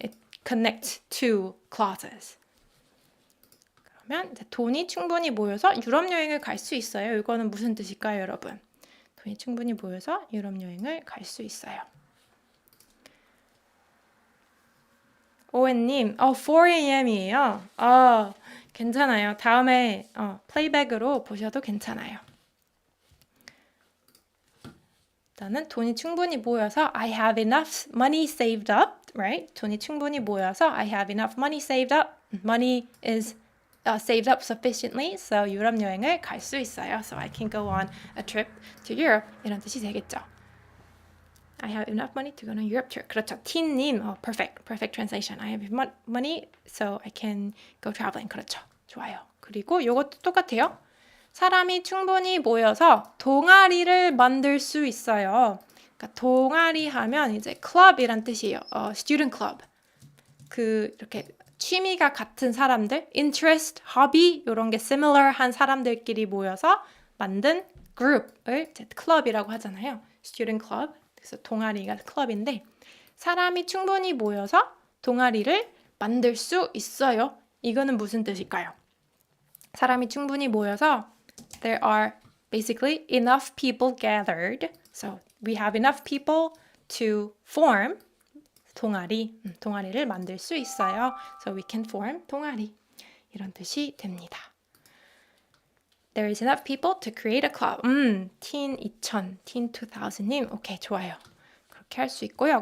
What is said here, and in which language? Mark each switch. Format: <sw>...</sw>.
<en>It connects two clauses.</en> <ko>그러면 이제 돈이 충분히 모여서 유럽 여행을 갈 수 있어요. 이거는 무슨 뜻일까요, 여러분? 돈이 충분히 모여서 유럽 여행을 갈 수 있어요. 오웬님, 4am이에요. 괜찮아요. 다음에 플레이백으로 보셔도 괜찮아요. 일단은 돈이 충분히 모여서</ko> <en>I have enough money saved up, right?</en> <ko>돈이 충분히 모여서</ko> <en>I have enough money saved up. Money is saved up sufficiently, so</en> <ko>유럽 여행을 갈 수 있어요.</ko> <en>So I can go on a trip to Europe.</en> <ko>이런 뜻이 되겠죠.</ko> <en>I have enough money to go on a Europe trip.</en> <ko>그렇죠. 티님,</ko> <en>perfect translation. I have money, so I can go traveling.</en> <ko>그렇죠. 좋아요. 그리고 이것도 똑같아요. 사람이 충분히 모여서 동아리를 만들 수 있어요. 그러니까 동아리 하면 이제 club이란 뜻이에요.</ko> <en>student club.</en> <ko>이렇게 취미가 같은 사람들, interest, hobby 이런 게 similar한 사람들끼리 모여서 만든 group을 이제 club이라고 하잖아요.</ko> <en>student club.</en> <ko>그래서 동아리가 클럽인데 사람이 충분히 모여서 동아리를 만들 수 있어요. 이거는 무슨 뜻일까요? 사람이 충분히 모여서</ko> <en>there are basically enough people gathered. So we have enough people to form</en> <ko>동아리를 만들 수 있어요.</ko> <en>So we can form 동아리.</en> <ko>이런 뜻이 됩니다.</ko> <en>There is enough people to create a club.</en> <ko>teen 2000님, 오케이, 좋아요. 그렇게 할 수 있고요.</ko>